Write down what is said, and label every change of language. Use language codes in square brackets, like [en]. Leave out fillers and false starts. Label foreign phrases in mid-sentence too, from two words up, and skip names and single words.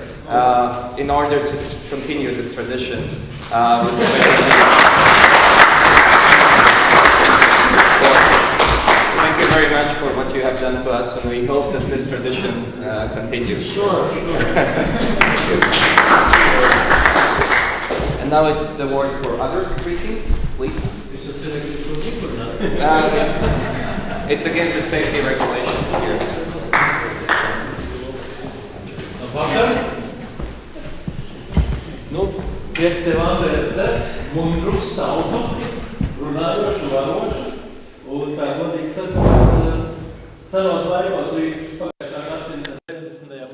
[en] In order to continue this tradition, thank you very much for what you have done to us, and we hope that this tradition continues. Sure. And now it's the word for other greetings, please. It's against the safety regulations here. [lv] Nu, prieks tev, Andrej, redzēt, mundrus, sautu, runājošu, varošu, un tā godīgi sakot, senos laikos līdz pagājušā gadsimta 90.